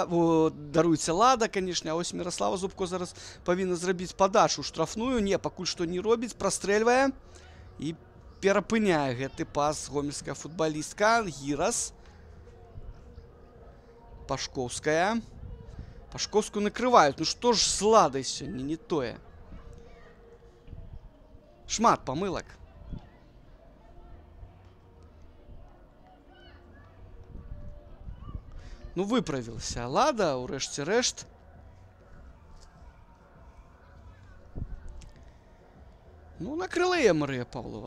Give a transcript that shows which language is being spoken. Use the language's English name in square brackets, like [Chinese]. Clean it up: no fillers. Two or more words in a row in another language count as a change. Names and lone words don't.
[Belarusian] Даруйце, Лада, канешне. А ось Міраслава Зубко зараз павінна зрабіць падачу штрафную. Не, пакуль што не робіць. Прастрэльвае. І перапыняе гэты пас гомельская футбалістка. Гірас. Пашкоўская. [Russian] Пашковскую накрывают. Ну что ж с Ладой сегодня не тое. [Belarusian] Шмат помылок. Ну выправился Лада, урэшце рэшт. Ну накрыла я Марыя Павлова.